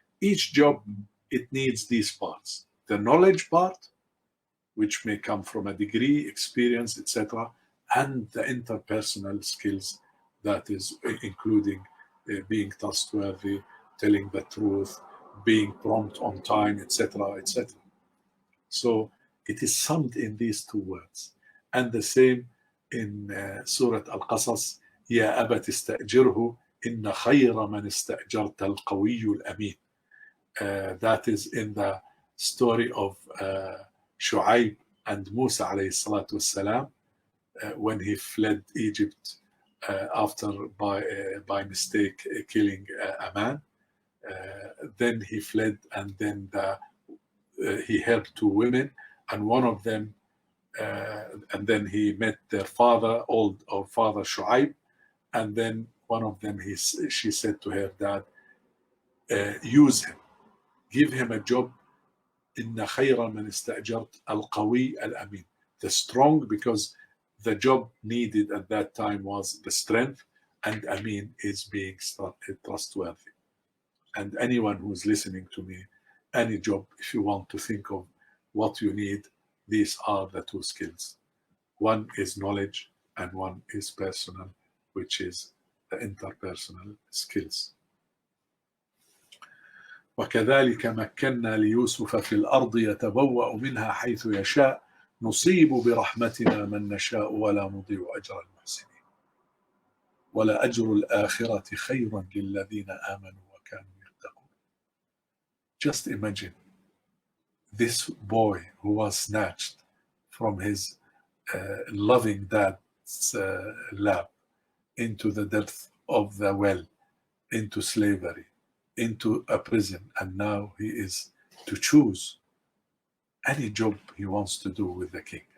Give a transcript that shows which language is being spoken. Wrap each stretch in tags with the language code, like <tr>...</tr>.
<en>Each job, it needs these parts. The knowledge part, which may come from a degree, experience, etc., and the interpersonal skills, that is including being trustworthy, telling the truth, being prompt on time, etc., etc. So it is summed in these two words. And the same in Surat Al-Qasas,</en> <ar>يا أبت استأجره إن خير من استأجرت القوي الأمين.</ar> <en>That is in the story of Shu'aib and Musa alayhi salatu wassalam, when he fled Egypt after by mistake killing a man. Then he fled, and then he helped two women, and one of them, and then he met their father, or father Shu'aib, and then one of them, she said to her dad, use him, give him a job.</en> <ar>إن خير من استأجرت القوي الأمين.</ar> <en>The strong, because the job needed at that time was the strength, and Amin is being trustworthy. And anyone who's listening to me, any job, if you want to think of what you need, these are the two skills. One is knowledge, and one is personal, which is the interpersonal skills.</en> <ar>وكذلك مكنا ليوسف في الأرض يتبوأ منها حيث يشاء نصيب برحمتنا من نشاء ولا نضيع أجر المحسنين ولا أجر الآخرة خير للذين آمنوا وكانوا يتقون.</ar> <en>Just imagine this boy who was snatched from his loving dad's lap into the depth of the well, into slavery, into a prison, and now he is to choose any job he wants to do with the king.</en>